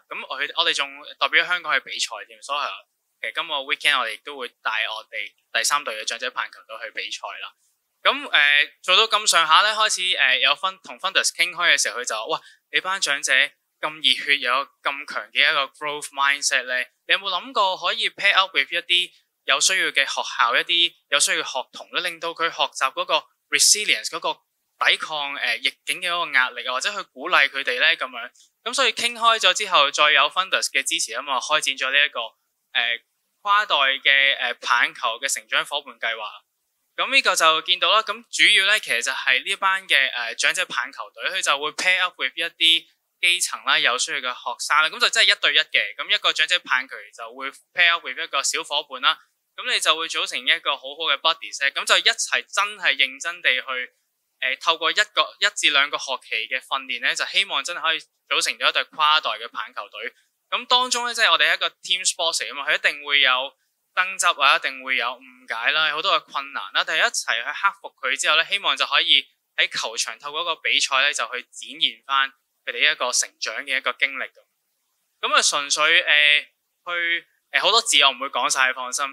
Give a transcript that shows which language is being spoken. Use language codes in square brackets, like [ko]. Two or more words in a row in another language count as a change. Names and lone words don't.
[yue] 咁我哋仲代表香港去比賽添，所以其實今個 weekend 我哋亦都會帶我哋第3隊嘅長者棒球隊去比賽啦。咁做到咁上下咧，開始有同 funders 傾開嘅時候，佢就話：哇，你班長者咁熱血，又有咁強嘅一個 [en] growth mindset [yue] 咧，你有冇諗過可以 [en] pair up with [yue] 一啲有需要嘅學校，一啲有需要嘅學童咧，令到佢學習嗰個 resilience 嗰個抵抗逆境嘅一個壓力啊，或者去鼓勵佢哋咧咁樣。咁所以傾開咗之後，再有 funders 嘅支持啊嘛，開展咗呢一個跨代嘅棒球嘅成長伙伴計劃。咁呢個就見到啦。咁主要咧其實就係呢班嘅長者棒球隊，佢就會 [en] pair up with [yue] 一啲基層啦有需要嘅學生啦。咁就真係1對1嘅。咁一個長者棒球就會 [en] pair up with [yue] 一個小伙伴啦。咁你就會組成一個好好嘅 buddies， 咁就一齊真係認真地去透過1至2個學期嘅訓練咧，就希望真係可以組成咗一隊跨代嘅棒球隊。咁當中咧，即係我哋係一個 [en] team sport [yue] 嚟啊嘛，佢一定會有爭執啊，一定會有誤解啦，好多嘅困難啦，但係一齊去克服佢之後咧，希望就可以喺球場透過一個比賽咧，就去展現翻佢哋一個成長嘅一個經歷咁啊，純粹去好多字我唔會講晒，放心。